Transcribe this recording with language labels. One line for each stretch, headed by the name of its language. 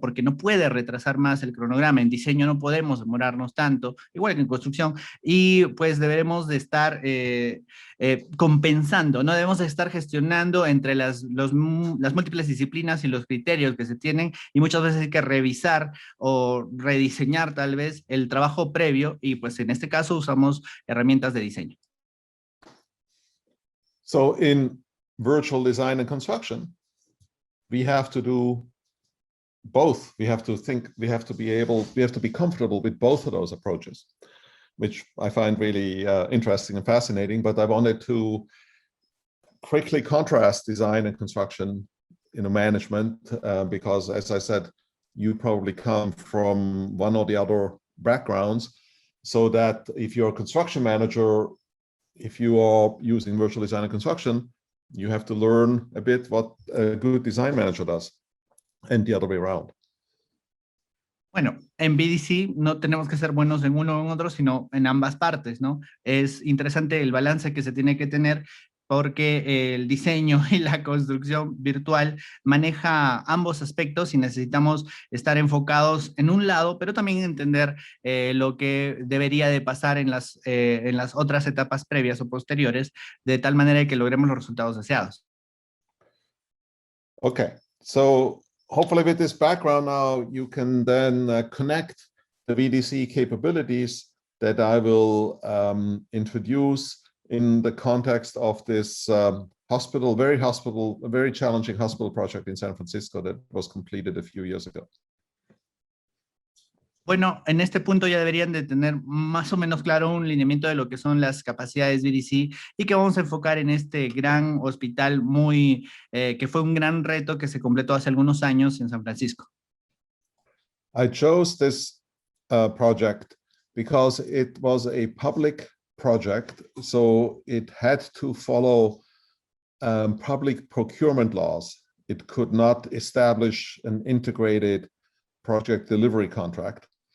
Spanish: Porque no puede retrasar más el cronograma. En diseño no podemos demorarnos tanto, igual que en construcción, y pues deberemos de estar compensando, no debemos de estar gestionando entre las múltiples disciplinas y los criterios que se tienen, y muchas veces hay que revisar o rediseñar tal vez el trabajo previo, y pues en este caso usamos herramientas de diseño.
English: So in virtual design and construction, we have to do both. We have to be comfortable with both of those approaches, which I find really interesting and fascinating. But I wanted to quickly contrast design and construction, you know, management, because as I said, you probably come from one or the other backgrounds, so that if you're a construction manager, if you are using virtual design and construction, you have to learn a bit what a good design manager does, and the other way around.
Spanish: Bueno, en VDC no tenemos que ser buenos en uno o en otro, sino en ambas partes, ¿no? Es interesante el balance que se tiene que tener porque el diseño y la construcción virtual maneja ambos aspectos y necesitamos estar enfocados en un lado, pero también entender lo que debería de pasar en las otras etapas previas o posteriores, de tal manera que logremos los resultados deseados.
English: Okay, so hopefully with this background now, you can then connect the VDC capabilities that I will introduce in the context of this a very challenging hospital project in San Francisco that was completed a few years ago.
Spanish: Bueno, en este punto ya deberían de tener más o menos claro un lineamiento de lo que son las capacidades VDC y que vamos a enfocar en este gran hospital que fue un gran reto que se completó hace algunos años en San Francisco.
English: I chose this project because it was a public project, so it had to follow public procurement laws. It could not establish an integrated project delivery contract.